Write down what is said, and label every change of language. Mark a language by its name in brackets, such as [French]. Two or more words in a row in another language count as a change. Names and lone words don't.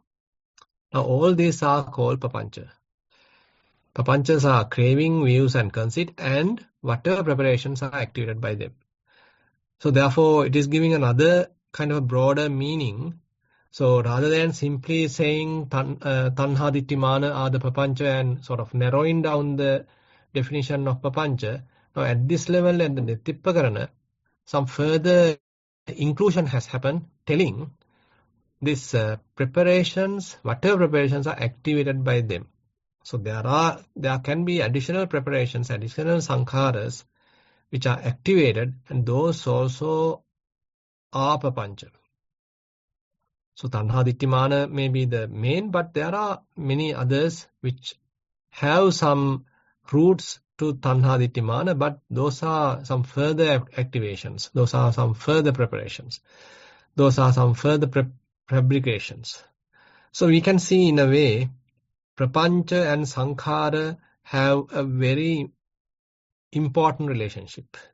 [English] Now all these are called papancha. Papanchas are craving, views and conceit, and whatever preparations are activated by them. So therefore, it is giving another kind of a broader meaning. So rather than simply saying [Pali] tanha ditti mana [English] are the papancha and sort of narrowing down the definition of papancha, now at this level, at the Netippakarana, some further inclusion has happened, telling these preparations, whatever preparations are activated by them. So there can be additional preparations, additional sankharas which are activated, and those also are papancha. So [Pali] tanha ditti mana [English] may be the main, but there are many others which have some roots to [Pali] tanha ditti mana, [English] but those are some further activations, those are some further preparations, those are some further fabrications. So we can see, in a way, prapancha and sankhara have a very important relationship.